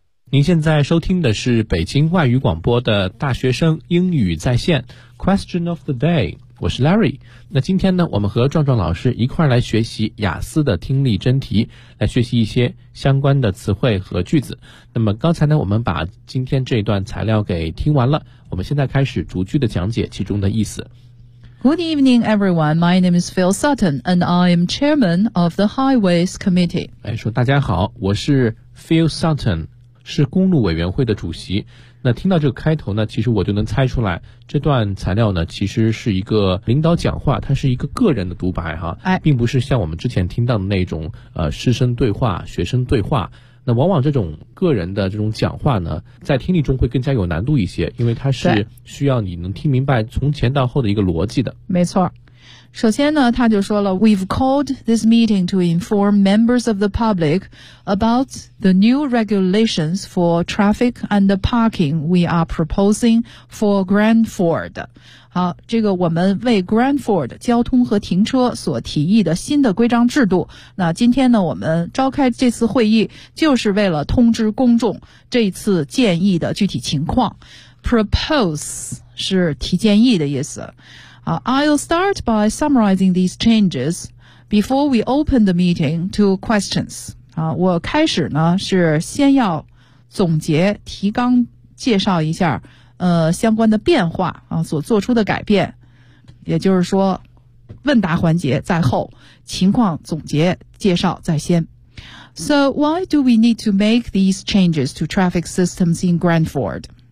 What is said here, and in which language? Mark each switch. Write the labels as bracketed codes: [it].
[zh] 您现在收听的是北京外语广播的大学生英语在线 Question of the day， 我是 Larry。那今天呢，我们和壮壮老师一块来学习雅思的听力真题，来学习一些相关的词汇和句子。那么刚才呢，我们把今天这段材料给听完了，我们现在开始逐句的讲解其中的意思。 [en] Good evening, everyone. My name is Phil Sutton, and I am chairman of the Highways Committee. [zh] 哎，说大家好，我是 Phil Sutton， 是公路委员会的主席。那听到这个开头呢，其实我就能猜出来，这段材料呢，其实是一个领导讲话，它是一个个人的独白哈，并不是像我们之前听到的那种师生对话、学生对话。那往往这种个人的这种讲话呢，在听力中会更加有难度一些，因为它是需要你能听明白从前到后的一个逻辑的。没错，首先呢，他就说了 [en] We've called this meeting to inform members of the public about the new regulations for traffic and the parking we are proposing for Grandford。 [zh] 好，这个我们为 Grandford 交通和停车所提议的新的规章制度，那今天呢，我们召开这次会议就是为了通知公众这次建议的具体情况。 Propose 是提建议的意思。 [en] I'll start by summarizing these changes before we open the meeting to questions. [zh] 我开始呢是先要总结提纲介绍一下相关的变化所做出的改变，也就是说问答环节在后，情况总结介绍在先。 [en] So why do we need to make these changes to traffic systems in Grandford?